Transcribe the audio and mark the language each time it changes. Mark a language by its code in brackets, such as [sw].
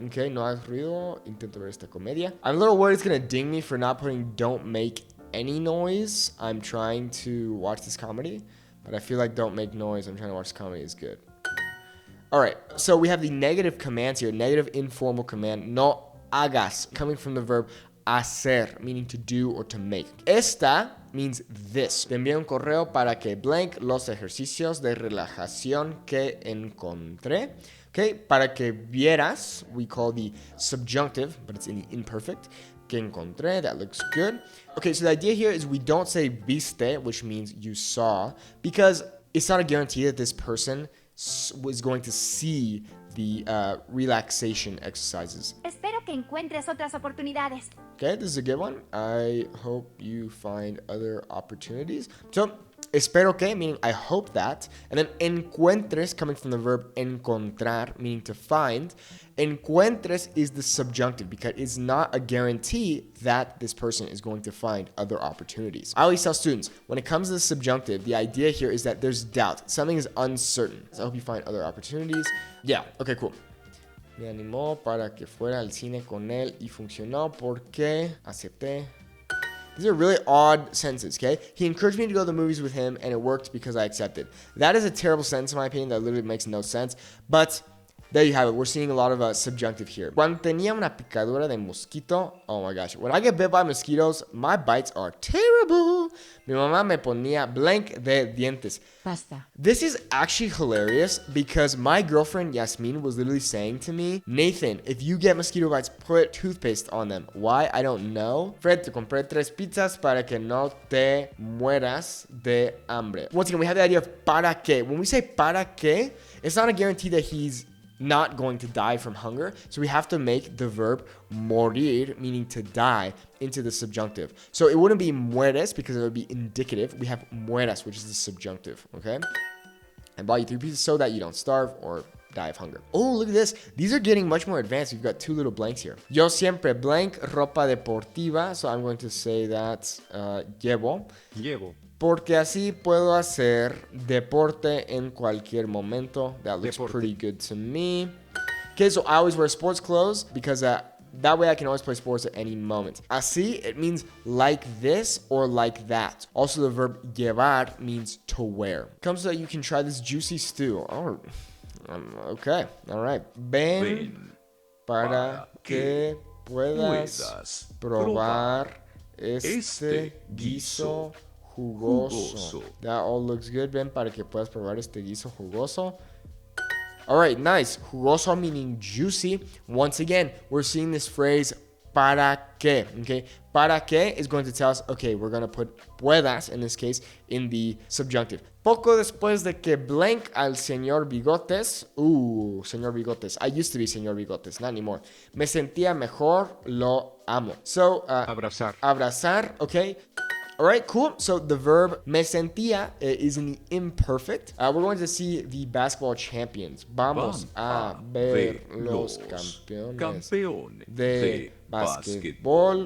[en] Okay, [es] no hagas ruido. Intento ver esta comedia. [en] I'm a little worried it's going to ding me for not putting don't make any noise. I'm trying to watch this comedy. But I feel like don't make noise. I'm trying to watch comedy is good. All right. So we have the negative commands here. Negative informal command. No hagas. Coming from the verb hacer, meaning to do or to make. Esta means this. [es] Te envié un correo para que blank los ejercicios de relajación que encontré. [en] Okay. [es] Para que vieras, [en] we call the subjunctive, but it's in the imperfect. Que encontré, that looks good. Okay, so the idea here is we don't say viste, which means you saw, because it's not a guarantee that this person was going to see the relaxation exercises. [es] Espero que encuentres otras oportunidades. [en] Okay, this is a good one. I hope you find other opportunities. So, espero que, meaning I hope that. And then encuentres, coming from the verb encontrar, meaning to find. Encuentres is the subjunctive because it's not a guarantee that this person is going to find other opportunities. I always tell students, when it comes to the subjunctive, the idea here is that there's doubt. Something is uncertain. So I hope you find other opportunities. Yeah, okay, cool. [es] Me animó para que fuera al cine con él y funcionó porque acepté. [en] These are really odd sentences, okay? He encouraged me to go to the movies with him, and it worked because I accepted. That is a terrible sentence, in my opinion. That literally makes no sense. But there you have it. We're seeing a lot of subjunctive here. [es] Cuando tenía una picadura de mosquito, [en] oh my gosh. When I get bit by mosquitoes, my bites are terrible. [es] Mi mamá me ponía blank de dientes. Basta. [en] This is actually hilarious because my girlfriend Yasmin was literally saying to me, Nathan, if you get mosquito bites, put toothpaste on them. Why? I don't know. [es] Fred, te compré 3 pizzas para que no te mueras de hambre. [en] Once again, we have the idea of para qué. When we say para qué, it's not a guarantee that he's not going to die from hunger. So we have to make the verb morir, meaning to die, into the subjunctive. So it wouldn't be mueres because it would be indicative. We have mueras, which is the subjunctive, okay? And buy you 3 pieces so that you don't starve or die of hunger. Oh, look at this. These are getting much more advanced. We've got 2 little blanks here. [es] Yo siempre blank ropa deportiva. [en] So I'm going to say that llevo. [es] Porque así puedo hacer deporte en cualquier momento. [en] That looks pretty good to me. Okay, so I always wear sports clothes because that way I can always play sports at any moment. Así, it means like this or like that. Also, the verb llevar means to wear. Comes so that you can try this juicy stew. Oh, okay, all right. [es] Ven para que puedas probar este guiso jugoso. [en] That all looks good. [es] Ven para que puedas probar este guiso jugoso. [en] All right, nice. Jugoso meaning juicy. Once again, we're seeing this phrase para qué. Okay, para qué is going to tell us, okay, we're going to put puedas in this case in the subjunctive. [es] Poco después de que blank al señor Bigotes. [en] Señor Bigotes. I used to be señor Bigotes, not anymore. [es] Me sentía mejor, lo amo. [en] So, abrazar, okay. All right, cool. So the verb me sentía is in the imperfect. We're going to see the basketball champions. [es] Vamos a ver los campeones de basketball.